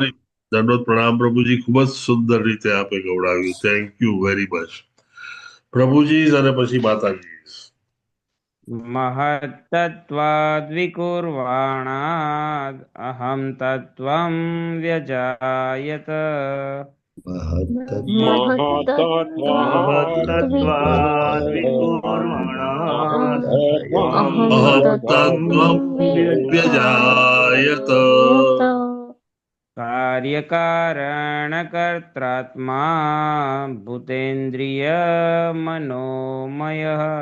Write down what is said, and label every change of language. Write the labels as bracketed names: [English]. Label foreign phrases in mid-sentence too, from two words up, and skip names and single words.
[Gujarati] દંડોત પ્રણામ પ્રભુજી, ખૂબ જ સુંદર રીતે આપે ગવડાવ્યું. [English] Thank you very much [Gujarati] પ્રભુજી. અને પછી માતાજી. [Sanskrit] महत्तत्वाद विकुर्वाणाद अहम तत्वम व्यजायत. महत्तत्त्वात् विकुर्वणात् अहं अहं महत्तत्त्वं व्यजायत कार्यकारणकर्त्रात्मा भूतेन्द्रिय मनोमयः